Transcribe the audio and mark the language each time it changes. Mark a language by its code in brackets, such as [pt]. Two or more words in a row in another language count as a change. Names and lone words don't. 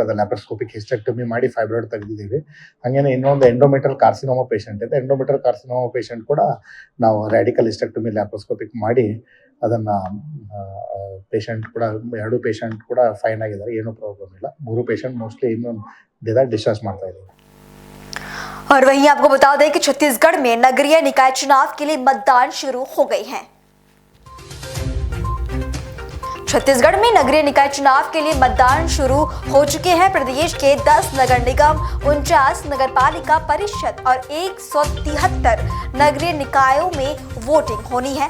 [kn] ಅದು [en] laparoscopic hysterectomy [kn] ಮಾಡಿ ಫೈಬ್ರಾಯ್ಡ್ ತೆಗೆದಿದ್ದೀವಿ. ಹಾಗೇನೆ ಇನ್ನೊಂದು [en] endometrial carcinoma patient [kn] ಇದೆ. [en] endometrial carcinoma patient [kn] ಕೂಡ ನಾವು [en] radical hysterectomy laparoscopic [kn] ಮಾಡಿ ಅದನ್ನ ಪೇಷಂಟ್ ಕೂಡ 2 ಪೇಷಂಟ್ ಕೂಡ ಫೈನ್ ಆಗಿದ್ದಾರೆ. ಏನೂ ಪ್ರಾಬ್ಲಮ್ ಇಲ್ಲ. 3 [en] patient mostly [kn] ಇನ್ನೊಂದು ಡಿಸ್ಚಾರ್ಜ್ ಮಾಡ್ತಾ ಇದ್ದೀವಿ. [hi] और वहीं आपको बता दें कि छत्तीसगढ़ में नगरीय निकाय चुनाव के लिए मतदान शुरू हो गए हैं। छत्तीसगढ़ में नगरीय निकाय चुनाव के लिए मतदान शुरू हो चुके हैं। प्रदेश के 10 नगर निगम, 49 नगर पालिका परिषद और 173 नगरीय निकायों में वोटिंग होनी है।